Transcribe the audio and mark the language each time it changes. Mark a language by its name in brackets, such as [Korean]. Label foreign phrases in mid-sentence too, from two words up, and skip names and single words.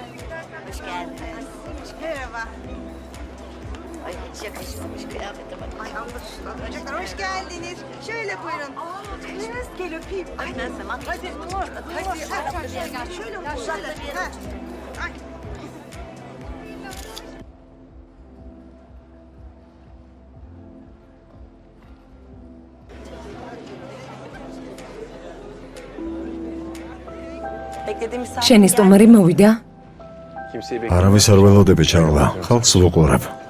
[Turkish] Hoş geldiniz. Merhaba. Ay hiç yakışmamış kıyafete bak. Ay Allah aşkına. Çocuklar hoş geldiniz. Şöyle buyurun. Kız gel öpeyim. Ay Neyse bak. hadi. Hadi. Şöyle uzakta bir yere. Ay. [Georgian] შენი სტუმარი მოვიდა? არავის არ ველოდები ჩარლა, ხალხს ვუყურებ.